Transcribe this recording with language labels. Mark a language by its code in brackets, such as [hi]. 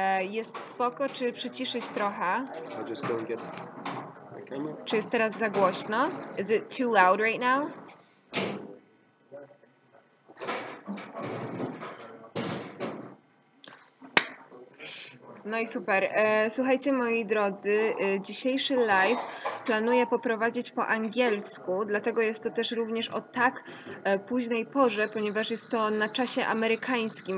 [pl] Jest spoko, czy przyciszyć trochę? [en] I'll just go and get my camera. [pl] Czy jest teraz za głośno? [en] Is it too loud right now? [pl] No i super. Słuchajcie, moi drodzy, dzisiejszy live planuję poprowadzić po angielsku, dlatego jest to też również o tak późnej porze, ponieważ jest to na czasie amerykańskim.